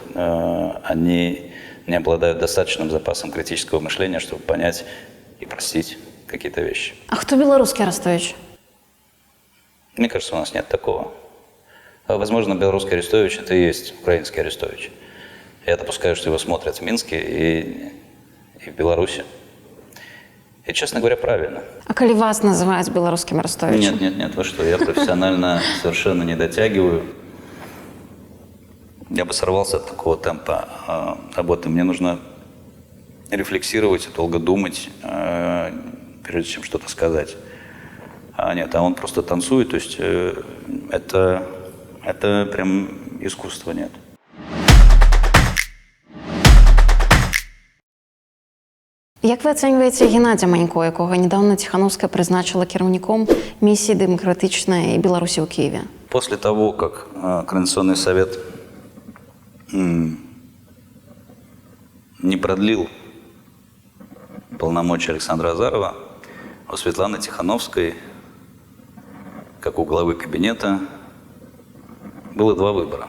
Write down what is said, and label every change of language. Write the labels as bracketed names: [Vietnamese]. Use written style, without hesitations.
[Russian] Они не обладают достаточным запасом критического мышления, чтобы понять и простить какие-то вещи. [Belarusian] А хто беларускі Арестович? [Russian] Мне кажется, у нас нет такого. Возможно, белорусский Арестович – это и есть украинский Арестович. Я допускаю, что его смотрят в Минске и в Беларуси. И, честно говоря, правильно. [Belarusian] А калі вас называюць беларускім Арестовичем? [Russian] Нет, вы что, я профессионально совершенно не дотягиваю. Я бы сорвался от такого темпа работы. Мне нужно рефлексировать и долго думать, прежде чем что-то сказать. А он просто танцует, то есть это прям искусства нет. [Ukrainian] Як ви оцінюєте Геннадія Манько, якого недавно Тихановская призначила керівником миссии демократичной Беларуси в Киеве? [Russian] После того, как Координационный совет не продлил полномочия Александра Азарова, у Светланы Тихановской, как у главы кабинета, было два выбора.